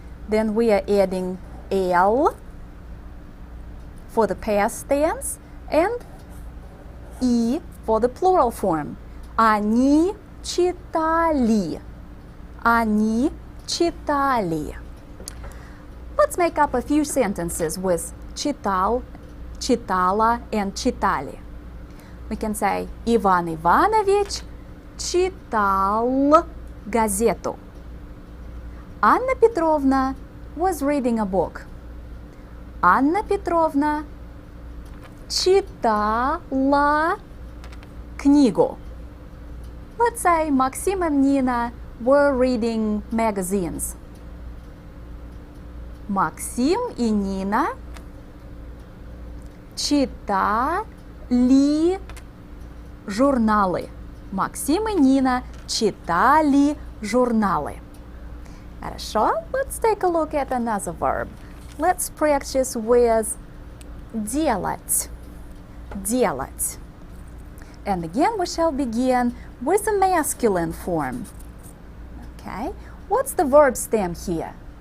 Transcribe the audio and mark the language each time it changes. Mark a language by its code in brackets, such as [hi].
[en] Then we are adding L for the past tense and И for the plural form. [ru] Они читали. Они читали. [en] Let's make up a few sentences with читал, читала, and читали. We can say [ru] Иван Иванович читал газету. [en] Anna Petrovna was reading a book. Anna Petrovna [ru] читала книгу. [en] Let's say Maxim and Nina were reading magazines. [ru] Maxim и Nina читали журналы. Maxim и Nina читали журналы. Хорошо, [en] let's take a look at another verb. Let's practice with делать. [ru] Делать. [en] And again we shall begin with the masculine form. Okay, what's the verb stem here?